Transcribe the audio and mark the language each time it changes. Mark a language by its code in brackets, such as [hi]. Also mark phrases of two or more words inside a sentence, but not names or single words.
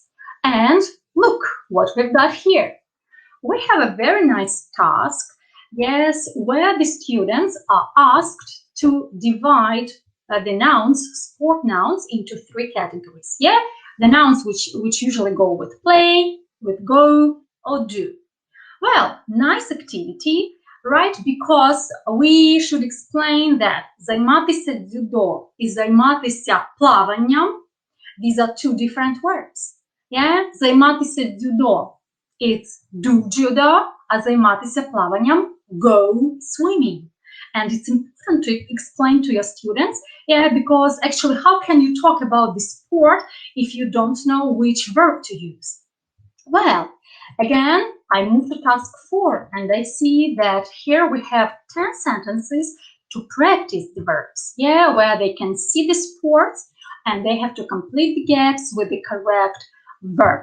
[en] And look what we've got here. We have a very nice task, where the students are asked to divide the nouns, sport nouns, into 3 categories. The nouns which usually go with play, with go, or do. Well, nice activity, right? Because we should explain that [uk] займатися дзюдо і займатися плаванням, [en] these are 2 different words. [uk] Займатися дзюдо, [en] it's do judo, [uk] а займатися плаванням, [en] go swimming. and it's important to explain to your students, because actually how can you talk about the sport if you don't know which verb to use? Well, again, I move to task 4 and I see that here we have 10 sentences to practice the verbs, where they can see the sports and they have to complete the gaps with the correct verb.